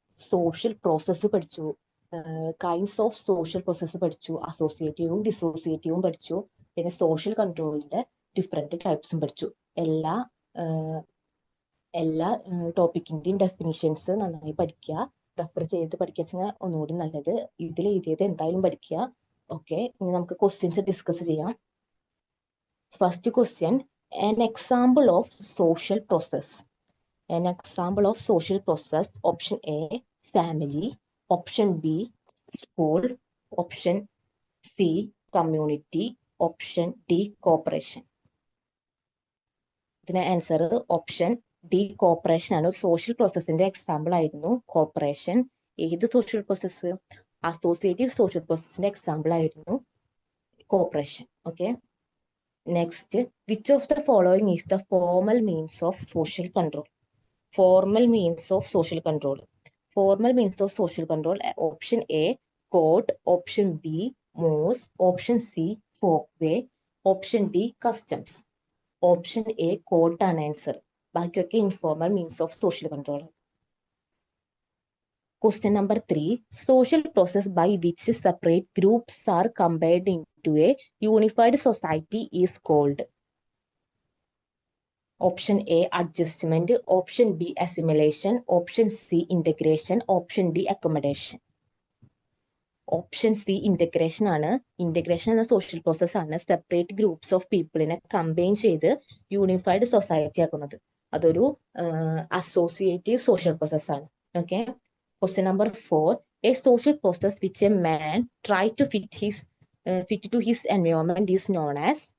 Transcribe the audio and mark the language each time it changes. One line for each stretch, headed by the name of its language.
Malayalam: Social process പഠിച്ചു, kinds of social process പഠിച്ചു, അസോസിയേറ്റീവും ഡിസോസിയേറ്റീവും പഠിച്ചു, പിന്നെ സോഷ്യൽ കൺട്രോളിന്റെ ഡിഫറെന്റ് ടൈപ്സും പഠിച്ചു. എല്ലാ എല്ലാ ടോപ്പിക്കിന്റെയും ഡെഫിനിഷൻസ് നന്നായി പഠിക്കുക, റെഫർ ചെയ്ത് പഠിക്കുക ഒന്നുകൂടി നല്ലത്. ഇതിൽ എഴുതിയത് എന്തായാലും പഠിക്കുക. ഓക്കെ, ഇനി നമുക്ക് ക്വസ്റ്റ്യൻസ് ഡിസ്കസ് ചെയ്യാം.
English: First question, an example of social process. An example of social process. Option A, family. Option B, school. Option C, community. Option D, cooperation.
Malayalam: ഇതിന് ആൻസർ ഓപ്ഷൻ ഡി, കോപ്പറേഷൻ ആണ്. ഒരു social പ്രോസസ്സിന്റെ example ആയിരുന്നു corporation. ഏത് social process? Associative social പ്രോസസ്സിന്റെ example ആയിരുന്നു corporation.
English: Okay, next, which of the following is the formal means of social control? Formal means of social control. Formal means of social control. Option A, court. Option B, mores. Option C, folk way. Option D, customs.
Malayalam: Option A, court ആണ് answer.
English: ബാക്കിയൊക്കെ informal means of social control. Question number 3. Social process by which separate groups are combined into a unified society is called? Option A, adjustment. Option B, assimilation. Option C, integration. Option D, accommodation.
Malayalam: Option C, integration ആണ്. Integration എന്ന social process ആണ് separate groups of പീപ്പിളിനെ combine ചെയ്ത് unified society ആക്കുന്നത്. അതൊരു associative social process ആണ്.
English: Okay, question number 4. A social process which a man try to fit to his environment is known as?